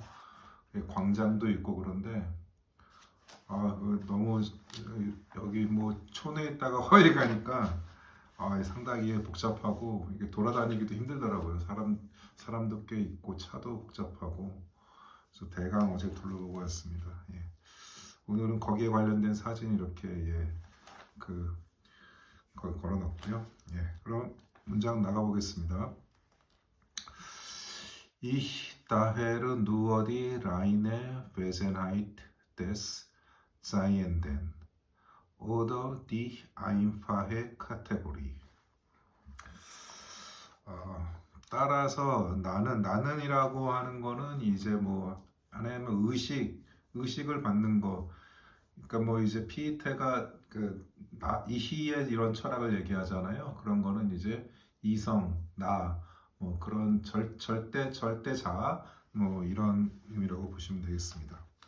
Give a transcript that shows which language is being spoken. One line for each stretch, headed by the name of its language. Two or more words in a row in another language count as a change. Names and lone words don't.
Korean: 광장도 있고 그런데 너무 여기 뭐 촌에 있다가 허리 가니까 상당히 복잡하고 이게 돌아다니기도 힘들더라고요. 사람도 꽤 있고 차도 복잡하고 그래서 대강 어제 둘러보고 왔습니다. 오늘은 거기에 관련된 사진 이렇게 거기 걸어놨고요. 그럼 문장 나가보겠습니다.
German: Ich daher nur die reine Wesenheit des Seienden oder die einfache Kategorie.
Korean: 따라서 나는이라고 하는 거는 이제 뭐 하나의 의식을 받는 거. 그러니까 뭐 이제 피테가 이희의 이런 철학을 얘기하잖아요. 그런 거는 이제 이성, 뭐 그런 절대자, 뭐 이런 의미라고 보시면 되겠습니다.